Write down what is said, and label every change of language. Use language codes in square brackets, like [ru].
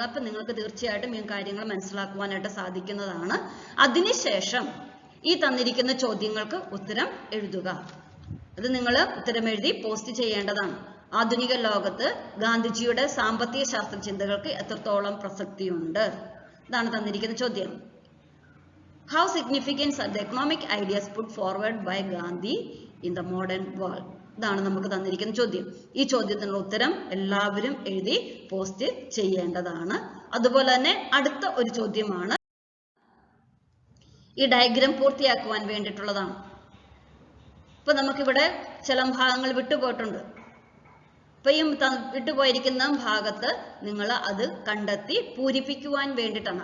[ml] അപ്പം നിങ്ങൾക്ക് തീർച്ചയായിട്ടും ഈ കാര്യങ്ങൾ മനസ്സിലാക്കുവാനായിട്ട് സാധിക്കുന്നതാണ്. അതിനുശേഷം ഈ തന്നിരിക്കുന്ന ചോദ്യങ്ങൾക്ക് ഉത്തരം എഴുതുക. അത് നിങ്ങൾ ഉത്തരം എഴുതി പോസ്റ്റ് ചെയ്യേണ്ടതാണ്. ആധുനിക ലോകത്ത് ഗാന്ധിജിയുടെ സാമ്പത്തിക ശാസ്ത്ര ചിന്തകൾക്ക് എത്രത്തോളം പ്രസക്തിയുണ്ട്? ഇതാണ് തന്നിരിക്കുന്ന ചോദ്യം. [en] How significant are the economic ideas put forward by Gandhi in the modern world? [ml] ഇതാണ് നമുക്ക് തന്നിരിക്കുന്ന ചോദ്യം. ഈ ചോദ്യത്തിനുള്ള ഉത്തരം എല്ലാവരും എഴുതി പോസ്റ്റ് ചെയ്യേണ്ടതാണ്. അതുപോലെ തന്നെ അടുത്ത ഒരു ചോദ്യമാണ് ഈ ഡയഗ്രാം പൂർത്തിയാക്കുവാൻ വേണ്ടിയിട്ടുള്ളതാണ്. ഇപ്പൊ നമുക്കിവിടെ ചില ഭാഗങ്ങൾ വിട്ടുപോയിട്ടുണ്ട്. അപ്പൊ ഈ വിട്ടുപോയിരിക്കുന്ന ഭാഗത്ത് നിങ്ങൾ അത് കണ്ടെത്തി പൂരിപ്പിക്കുവാൻ വേണ്ടിയിട്ടാണ്.